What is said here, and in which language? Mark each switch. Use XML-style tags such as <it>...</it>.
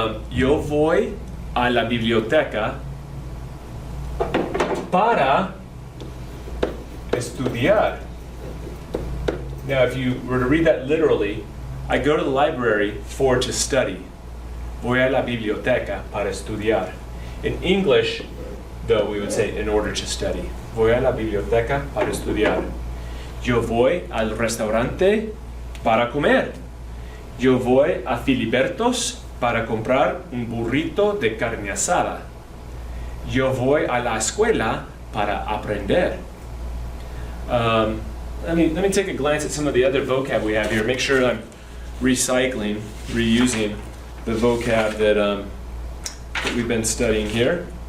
<es>Yo voy a la biblioteca para estudiar.</es> <en>Now, if you were to read that literally, I go to the library for to study.</en> <es>Voy a la biblioteca para estudiar.</es> <en>In English, though, we would say in order to study.</en> <es>Voy a la biblioteca para estudiar. Yo voy al restaurante para comer. Yo voy a Filiberto's para comprar un burrito de carne asada. Yo voy a la escuela para aprender.</es> <en>Let me take a glance at some of the other vocab we have here. Make sure I'm reusing the vocab that we've been studying here.</en>